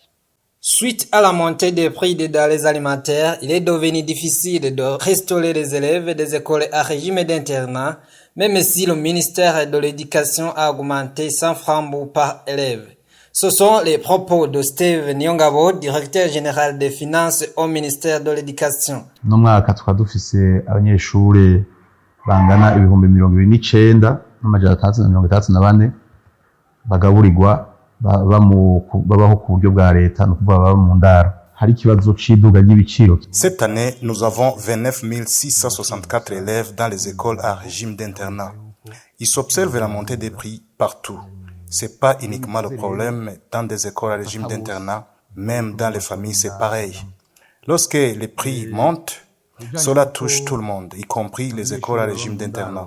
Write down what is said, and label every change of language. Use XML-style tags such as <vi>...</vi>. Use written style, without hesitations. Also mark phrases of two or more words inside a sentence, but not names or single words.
<fr>Suite à la montée des prix des denrées alimentaires, il est devenu difficile de restaurer les élèves des écoles à régime d'internat, même si le ministère de l'Éducation a augmenté 100 francs par élève. Ce sont les propos de Steve Nyongabo, directeur général des finances au ministère de l'Éducation.</fr> <rn>No mwaka tukaba dufise abanyeshure bangana 29,9 n'amajana 364 bagaburirwa babaho ku buryo bwa leta no kuvuga baba mu ndaro. Hari ikibazo c'iduga ry'ibiciro.</rn> <fr>Cette année, nous avons 29 664 élèves dans les écoles à régime d'internat. Il s'observe la montée des prix partout. C'est pas uniquement le problème dans des écoles à régime d'internat, même dans les familles c'est pareil. Lorsque les prix montent, cela touche tout le monde, y compris les écoles à régime d'internat.</fr>